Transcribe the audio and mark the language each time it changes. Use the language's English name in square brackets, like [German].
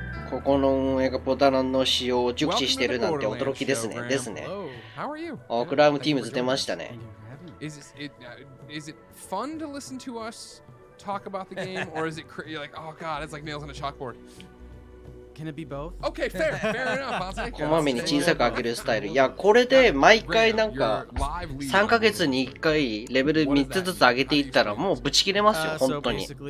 [Japanese] ここの運営がボタンの使用を熟知してるなんて驚きですね。ですね。クラウムティームズ出ましたね。 [English] Is it fun to listen to us talk about the game, or is it you're like, oh god, it's like nails on a chalkboard?Can it be both? Okay, fair enough. [Japanese] こまめに小さく上げるスタイル。いや、これで毎回なんか3ヶ月に1回レベル3つずつ上げていったらもうブチ切れますよ、本当に。